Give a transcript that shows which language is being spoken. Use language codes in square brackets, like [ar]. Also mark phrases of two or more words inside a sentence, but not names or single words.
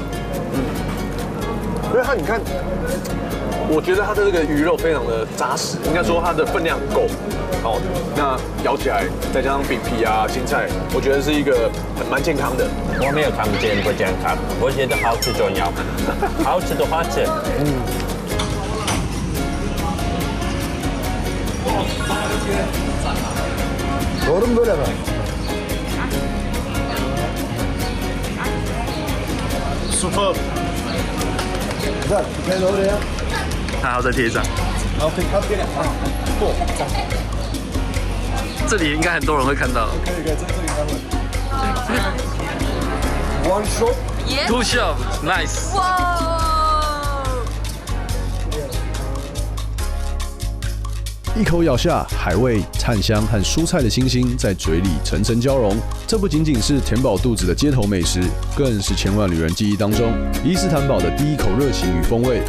[zh] 因为它你看，我觉得它的这个鱼肉非常的扎实，应该说它的分量够。好，那咬起来再加上饼皮啊、青菜，我觉得是一个蛮健康的。我没有看见不健康，我觉得好吃重要，好吃的话吃。 [tr] Doğru mu böyle mi? Super。 Güzel. Gel oraya. [zh] 还要再贴上。好，可以，好，给两啊，过。这里应该很多人会看到。可以，在这里他们。 [en] One shot. Two shot, nice. [zh] 一口咬下，海味、炭香和蔬菜的清新在嘴里层层交融。这不仅仅是填饱肚子的街头美食，更是千万旅人记忆当中伊斯坦堡的第一口热情与风味。